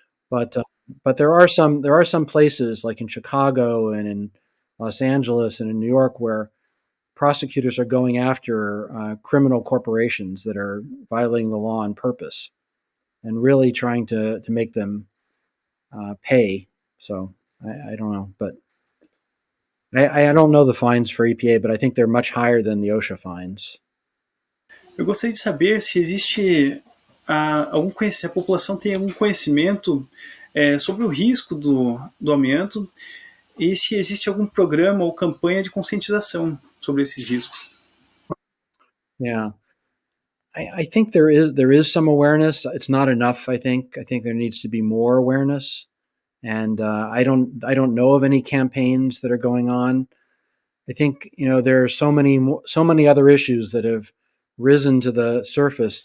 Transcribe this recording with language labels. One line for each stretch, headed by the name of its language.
English: but uh, but there are some places like in Chicago and in Los Angeles and in New York where prosecutors are going after criminal corporations that are violating the law on purpose and really trying to make them pay. So I don't know, but I don't know the fines for EPA, but I think they're much higher than the OSHA fines.
Portuguese: Eu gostaria de saber se existe a população tem algum conhecimento sobre o risco do amianto e se existe algum programa ou campanha de conscientização sobre esses riscos.
English: Yeah, I think there is some awareness. It's not enough. I think there needs to be more awareness, and I don't know of any campaigns that are going on. I think there are so many other issues that have risen to the surface.